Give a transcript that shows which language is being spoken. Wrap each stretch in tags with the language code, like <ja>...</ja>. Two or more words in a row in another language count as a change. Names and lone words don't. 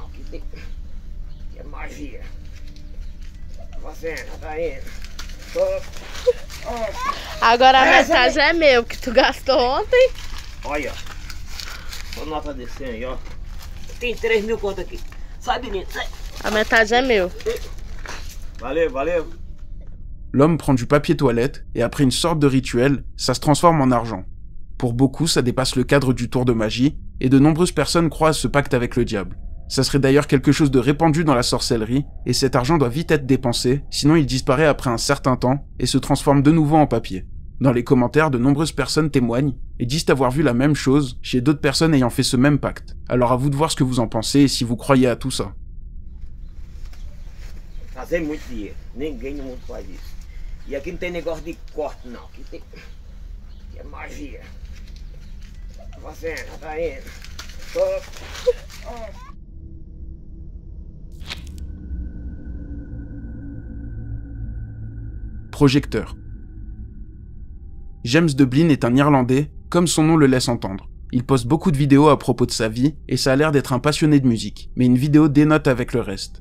<pt>Aqui tem... Aqui é magia. Tá fazendo, tá indo. Agora a metade é meu, que tu gastou ontem. Olha, ó. Só nota descendo aí, ó. Tem 3 mil conto aqui. Sai, menino, sai. A metade é meu. Valeu.</pt> <fr>L'homme prend du papier toilette et après une sorte de rituel, ça se transforme en argent. Pour beaucoup, ça dépasse le cadre du tour de magie et de nombreuses personnes croient à ce pacte avec le diable. Ça serait d'ailleurs quelque chose de répandu dans la sorcellerie et cet argent doit vite être dépensé, sinon il disparaît après un certain temps et se transforme de nouveau en papier. Dans les commentaires, de nombreuses personnes témoignent et disent avoir vu la même chose chez d'autres personnes ayant fait ce même pacte. Alors à vous de voir ce que vous en pensez et si vous croyez à tout ça.</fr> <pt>Fazer muito dinheiro. Ninguém no mundo faz isso. E aqui não tem negócio de corte não. Aqui tem... Aqui é magia. Tá fazendo, tá indo.</pt> <fr>Projecteur. James Dublin est un Irlandais, comme son nom le laisse entendre. Il poste beaucoup de vidéos à propos de sa vie, et ça a l'air d'être un passionné de musique, mais une vidéo dénote avec le reste.</fr>